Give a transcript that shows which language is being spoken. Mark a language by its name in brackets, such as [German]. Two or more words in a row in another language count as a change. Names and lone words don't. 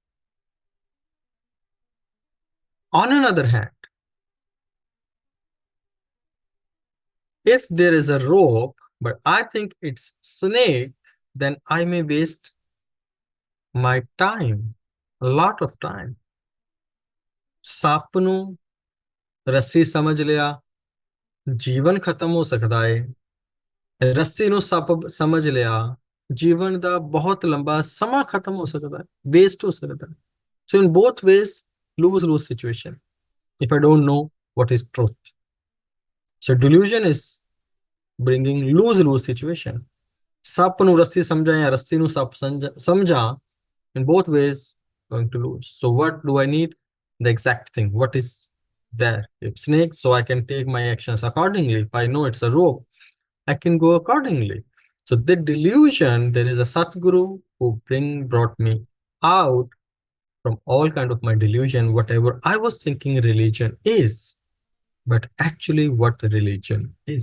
[English] On another hand, if there is a rope but I think it's snake, then I may waste my time, a lot of time. [Punjabi] ਸੱਪ ਨੂੰ ਰੱਸੀ ਸਮਝ ਲਿਆ, ਜੀਵਨ ਖਤਮ ਹੋ ਸਕਦਾ ਹੈ। ਰੱਸੀ ਨੂੰ ਸੱਪ ਸਮਝ ਲਿਆ, ਜੀਵਨ ਦਾ ਬਹੁਤ ਲੰਬਾ ਸਮਾਂ ਖਤਮ ਹੋ ਸਕਦਾ ਹੈ, ਵੇਸਟ ਹੋ ਸਕਦਾ ਹੈ। [English] So in both ways, lose-lose situation if I don't know what is truth. So delusion is bringing lose-lose situation. [Punjabi] ਸੱਪ ਨੂੰ ਰੱਸੀ ਸਮਝਾਂ ਜਾਂ ਰੱਸੀ ਨੂੰ ਸੱਪ ਸਮਝਾਂ, [English] in both ways going to lose. So what do I need? The exact thing. What is there? If snake, so I can take my actions accordingly. If I know it's a rope, I can go accordingly. So the delusion, there is a Satguru who brought me out from all kind of my delusion, whatever I was thinking religion is, but actually what religion is.